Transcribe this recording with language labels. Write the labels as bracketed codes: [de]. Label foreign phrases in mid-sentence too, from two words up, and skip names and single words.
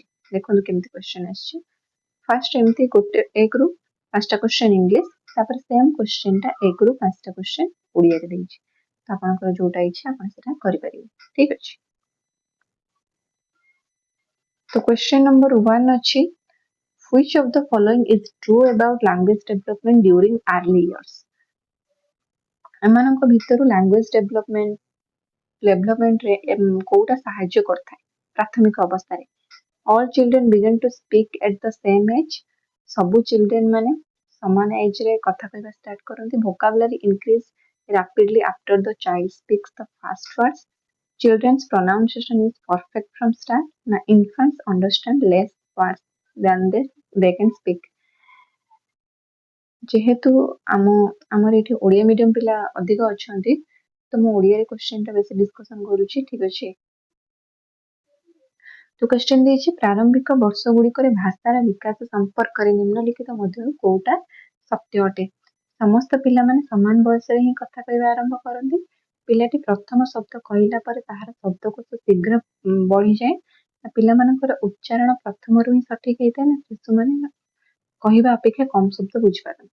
[or] ଦେଖନ୍ତୁ କେମିତି କ୍ୱେଶ୍ଚନ ଅଛି ଫର୍ଷ୍ଟ ଏମିତି ଗୋଟେ ଏକ ରୁ ପାଞ୍ଚଟା [en] question English [or] ତାପର [en] same question [or] ଟା ଏକ ରୁ ପାଞ୍ଚଟା କ୍ୱେଶ୍ଚନ ଓଡ଼ିଆ ରେ ଦେଇଛି ତ ଆପଣଙ୍କର ଯେଉଁଟା ଇଚ୍ଛା ଆପଣ ସେଇଟା କରି ପାରିବେ। ଠିକ ଅଛି, ତ [en] question number 1 अछि which of the following is true about language development during early years? [or] ଏମାନଙ୍କ ଭିତରୁ [en] language development [or] ରେ କେଉଁଟା ସହାୟ୍ୟ କରିଥାଏ ପ୍ରାଥମିକ ଅବସ୍ଥା ରେ [en] all children begin to speak at the same age [or] ସବୁ ଚିଲ୍ଡ୍ରେନ ମାନେ ସମାନ ଏଜ ରେ କଥା କହିବା ଷ୍ଟାର୍ଟ କରନ୍ତି [en] vocabulary increase rapidly after the child speaks the first words children's pronunciation is perfect from start na infants understand less words than they can speak [or] ଯେହେତୁ ଆମର ଏଠି ଓଡ଼ିଆ ମିଡିୟମ ପିଲା ଅଧିକ ଅଛନ୍ତି ତ ମୁଁ ଓଡ଼ିଆ ରେ କ୍ୱେଶ୍ଚନ ଟା ବେଶି ଡିସ୍କସନ କରୁଛି। ଠିକ ଅଛି, ତ କ୍ୱେଶ୍ଚନ ଦେଇଛି ପ୍ରାରମ୍ଭିକ ବର୍ଷ ଗୁଡ଼ିକର ଭାଷାର ବିକାଶ ସମ୍ପର୍କ ରେ ନିମ୍ନଲିଖିତ ମଧ୍ୟ କେଉଁଟା ସତ୍ୟ ଅଟେ ସମସ୍ତ ପିଲା ମାନେ ସମାନ ବୟସ ରେ ହିଁ କଥା କହିବା ଆରମ୍ଭ କରନ୍ତି ପିଲାଟି ପ୍ରଥମ ଶବ୍ଦ କହିଲା ପରେ ତାହାର ଶବ୍ଦକୋଷ ଶୀଘ୍ର ବଢ଼ି ଯାଏ ପିଲା ମାନଙ୍କର ଉଚ୍ଚାରଣ ପ୍ରଥମ ରୁ ହିଁ ସଠିକ ହେଉଥାଏ ନା ଶିଶୁ ମାନେ କହିବା ଅପେକ୍ଷା କମ ଶବ୍ଦ ବୁଝି ପାରନ୍ତି।